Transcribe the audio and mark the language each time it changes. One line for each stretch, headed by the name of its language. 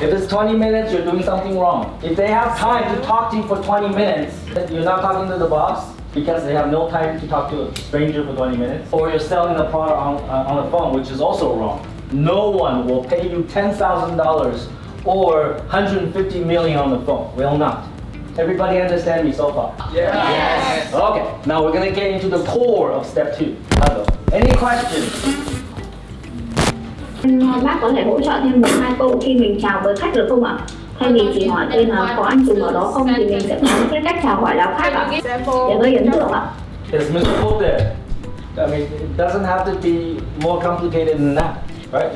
English: If it's 20 minutes, you're doing something wrong. If they have time to talk to you for 20 minutes, you're not talking to the boss because they have no time to talk to a stranger for 20 minutes, or you're selling the product on the phone, which is also wrong. No one will pay you $10,000 or 150 million on the phone. Will not. Everybody understand me so far? Yes. Okay, now we're gonna get into the core of step 2. Hello. Any questions?
Vietnamese: Bác có thể hỗ trợ thêm 1-2 câu khi mình chào với khách được không ạ? Thay vì chỉ hỏi tên là có anh Tùng ở đó không thì mình sẽ có cái cách chào hỏi nào khác ạ? Để gây ấn tượng ạ.
English: Is Mr. Fu there? I mean, it doesn't have to be more complicated than that, right?